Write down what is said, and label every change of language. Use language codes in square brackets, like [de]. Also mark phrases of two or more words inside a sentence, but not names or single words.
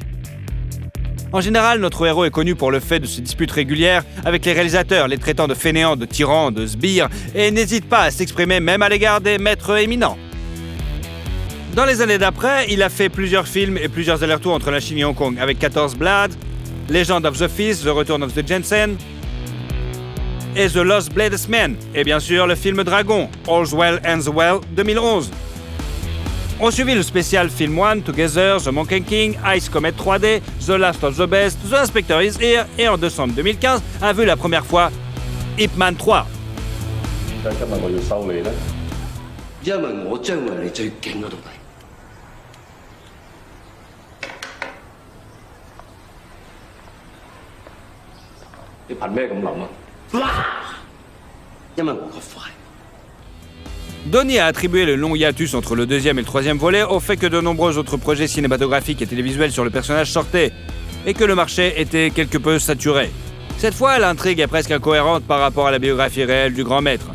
[fr] En général, notre héros est connu pour le fait de se disputes régulières avec les réalisateurs, les traitant de fainéants, de tyrans, de sbires, et n'hésite pas à s'exprimer même à l'égard des maîtres éminents. Dans les années d'après, il a fait plusieurs films et plusieurs allers-retours entre la Chine et Hong Kong, avec [en] 14 Blades, Legend of the Fist, The Return of the Jensen, et The Lost Bladesman, et bien sûr le film Dragon, All's Well Ends Well [fr] 2011. On suivit le spécial Film 1, [en] Together, The Monkey King, Ice Comet 3D, The Last of the Best, The Inspector is Here, [fr] et en décembre 2015 a vu la première fois Ip Man 3. [yue] 點解今日我要收你呢？因為我將會係你最勁嗰度嚟。你憑咩咁諗啊？ [fr] Donnie a attribué le long hiatus entre le 2e et le 3e volet au fait que de nombreux autres projets cinématographiques et télévisuels sur le personnage sortaient et que le marché était quelque peu saturé. Cette fois, l'intrigue est presque incohérente par rapport à la biographie réelle du grand maître.